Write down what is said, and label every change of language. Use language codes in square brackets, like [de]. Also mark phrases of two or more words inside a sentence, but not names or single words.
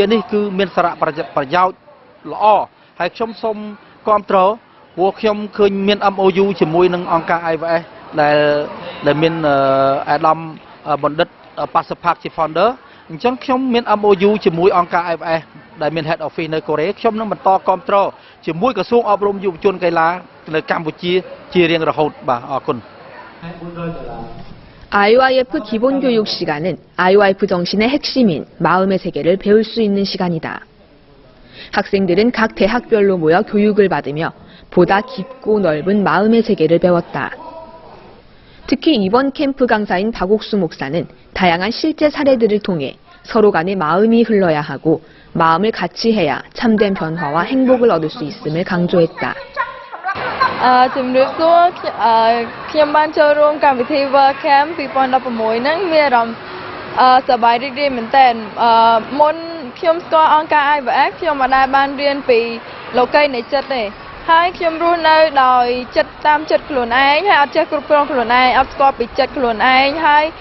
[km] នេះគឺមានសារៈប្រយោជន៍ល្អហើយខ្ញុំសូមគាំទ្រព្រោះខ្ញុំឃើញមាន MOU ជាមួយនឹងអង្គការ IVS ដែលមានអាដាមបណ្ឌិត Pasapat ជា founder អញ្ចឹងខ្ញុំមាន MOU ជាមួយអង្គការ IVS ដែលមាន [en] head office [km] នៅកូរ៉េខ្ញុំនឹងបន្តគាំទ្រជាមួយក្រសួងអប់រំយុវជនកីឡានៅកម្ពុជាជារៀងរហូតបាទអរគុណ [ko] IYF 기본교육 시간은 IYF 정신의 핵심인 마음의 세계를 배울 수 있는 시간이다. 학생들은 각 대학별로 모여 교육을 받으며 보다 깊고 넓은 마음의 세계를 배웠다. 특히 이번 캠프 강사인 박옥수 목사는 다양한 실제 사례들을 통해 서로 간의 마음이 흘러야 하고 마음을 같이 해야 참된 변화와 행복을 얻을 수 있음을 강조했다. [km] ជំរាបសួរខ្ញុំបានចូលរួមកម្មវិធី World Camp 2016 ហ្នឹងមានអារម្មណ៍សប្បាយរីករាយមែនទែនមុនខ្ញុំស្គាល់អង្គការ IVF ខ្ញុំមិនដែលបានរៀនពីលោកីនៃចិត្តទេហើយខ្ញុំរស់នៅដោយចិត្តតាមចិត្តខ្លួនឯងហើយអត់ចេះគ្រប់គ្រងខ្លួនឯងអត់ស្គាល់ពីចិត្តខ្លួនឯងហើយ